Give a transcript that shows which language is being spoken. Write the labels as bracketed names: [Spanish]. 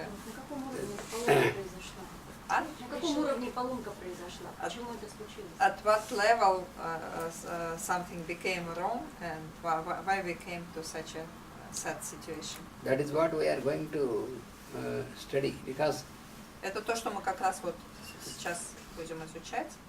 [Russian] На каком уровне экология произошла? А? На каком уровне поломка произошла? Почему это случилось? [English] At what level something became wrong and why we came to such a sad situation? That is what we are going to study because [Russian] Это то, что мы как раз вот сейчас будем изучать.